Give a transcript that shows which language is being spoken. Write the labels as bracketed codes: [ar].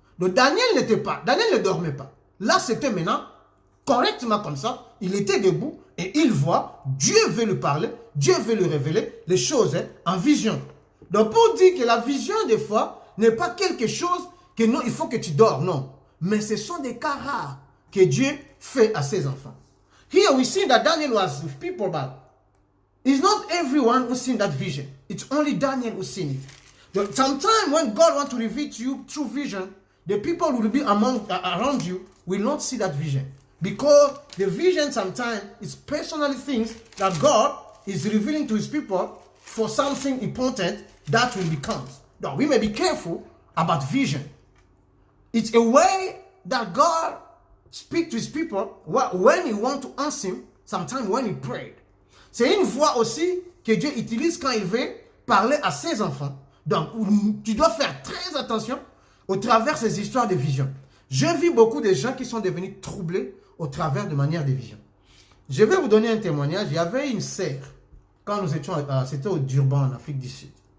[fr] Donc, Daniel ne dormait pas. Là, c'était maintenant correctement comme ça, il était debout et il voit, Dieu veut lui parler, Dieu veut lui révéler les choses en vision. Donc, pour dire que la vision, des fois, n'est pas quelque chose que non, il faut que tu dors, non. Mais ce sont des cas rares que Dieu fait à ses enfants. [en] Here we see that Daniel was with people, but it's not everyone who's seen that vision. It's only Daniel who's seen it. Sometimes when God wants to reveal to you through vision, the people who will be around you will not see that vision. Because the vision sometimes is personally things that God is revealing to his people for something important that will become. Now, we may be careful about vision. It's a way that God speaks to his people when he wants to answer him, sometimes when he prayed. [fr] C'est une voix aussi que Dieu utilise quand il veut parler à ses enfants. Donc, tu dois faire très attention au travers de ces histoires de vision. J'ai vu beaucoup de gens qui sont devenus troublés au travers de manière de vision. Je vais vous donner un témoignage. Il y avait une sœur, quand nous étions, c'était au Durban, en Afrique du Sud.